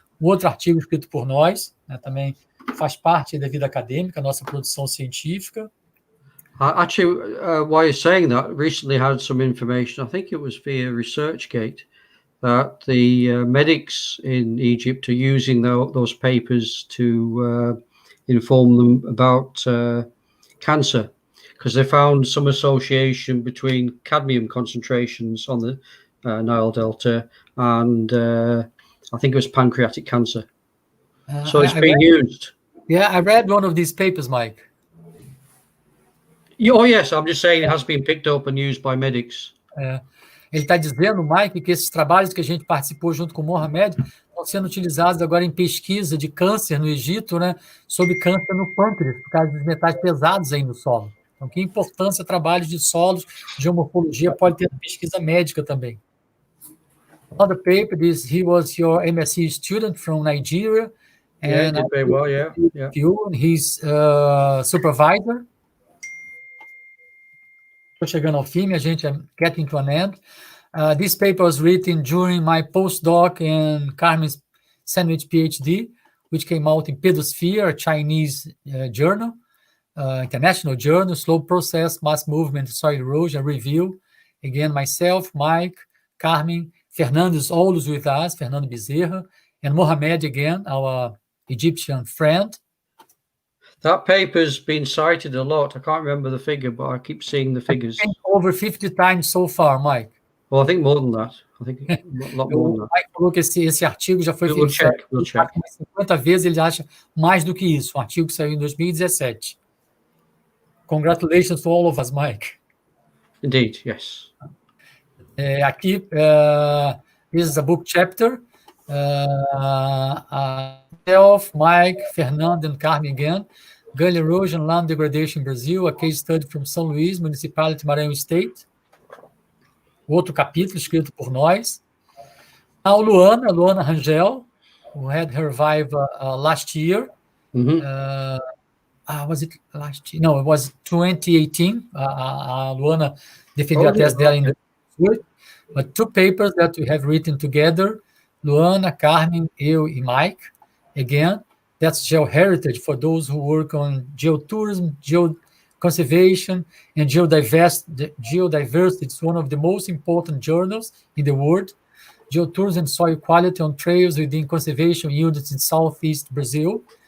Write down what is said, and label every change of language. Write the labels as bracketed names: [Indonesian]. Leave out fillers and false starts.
[Portuguese] Outro artigo escrito por nós, né, também faz parte da vida acadêmica, nossa produção científica. [English] Actually, while you're saying that, recently had some information, I think it was via ResearchGate, that the medics in Egypt are using those papers to inform them about cancer, because they found some association between cadmium concentrations on the Nile Delta and I think it was pancreatic cancer. So it's being used. Yeah, I read one of these papers, Mike. Oh, yes, I'm just saying it has been picked up and used by medics. [Portuguese] Ele está dizendo, Mike, que esses trabalhos que a gente participou junto com o Mohamed estão sendo utilizados agora em pesquisa de câncer no Egito, né, sobre câncer no pâncreas, por causa dos metais pesados aí no solo. Então, que importância trabalhos de solos, geomorfologia pode ter na pesquisa médica também. [English] Another paper, he was your MSc student from Nigeria. And did very well, yeah. You and his supervisor. [Portuguese] Estou chegando ao fim, a gente é [English] getting to an end. This paper was written during my postdoc and Carmen's sandwich PhD, which came out in Pedosphere, a Chinese journal, international journal, Slow Process, Mass Movement, Soil Erosion, Review. Again, myself, Mike, Carmen, Fernando is always with us, Fernando Bezerra, and Mohamed again, our Egyptian friend. That paper's been cited a lot. I can't remember the figure, but I keep seeing the figures. Over 50 times so far, Mike. Well, I think more than that. I think a lot more than that. [Portuguese] Mike falou que esse artigo já foi [English] We'll check. [Portuguese] 50 vezes, ele acha mais do que isso. Um artigo que saiu em 2017. [English] Congratulations to all of us, Mike. Indeed, yes. Aqui, this is a book chapter. Myself, Mike, Fernando, and Carmen again. Gully Erosion, Land Degradation in Brazil, a case study from São Luís, Municipality, Maranhão State. [Portuguese] Outro capítulo escrito por nós. [English] Now, Luana Rangel, who had her revive last year. Was it last year? No, it was 2018. [Portuguese] A Luana defendeu a tese dela em 2018. [English] But 2 papers that we have written together, Luana, Carmen, eu e Mike. Again, that's geoheritage for those who work on geotourism, geoconservation, and geodiversity. It's one of the most important journals in the world. Geotourism and soil quality on trails within conservation units in Southeast Brazil.